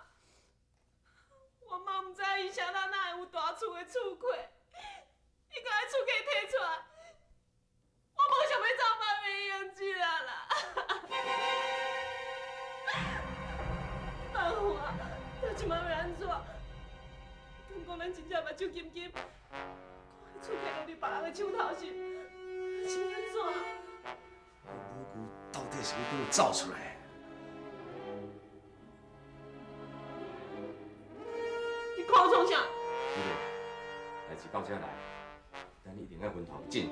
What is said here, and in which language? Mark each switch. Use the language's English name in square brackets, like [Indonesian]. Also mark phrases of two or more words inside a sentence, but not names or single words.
[Min Nan Chinese] 我嘛毋知伊啥人哪会有大厝的厝契，伊甲伊厝契摕出来，我无想要走别面用钱啊啦！阿虎啊，到即摆要安怎？敢讲咱真正目睭金金，看迄厝契落伫别人的手头上，是要安怎？无久到底是要叫我走出来？你看我创啥？对不对？代志到这来，咱一定要分头进。